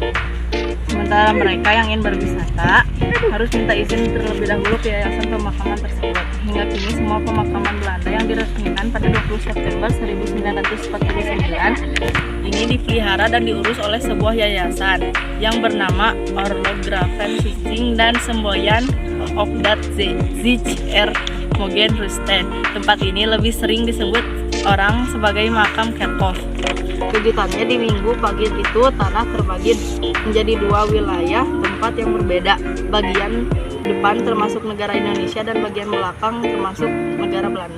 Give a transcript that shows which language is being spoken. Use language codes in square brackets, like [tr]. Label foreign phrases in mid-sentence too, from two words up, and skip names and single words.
[id] Sementara mereka yang ingin berwisata harus minta izin terlebih dahulu ke yayasan pemakaman tersebut. Hingga kini semua pemakaman Belanda yang diresmikan pada 20 September 1949 ini dipelihara dan diurus oleh sebuah yayasan yang bernama Orlografen Stichting dan Semboyan [nl] of dat Zich Mogen Rusten. [id] Tempat ini lebih sering disebut orang sebagai makam Kerkhof. Kejutannya, di minggu pagi itu tanah terbagi menjadi 2 wilayah tempat yang berbeda. Bagian depan termasuk negara Indonesia dan bagian belakang termasuk negara Belanda.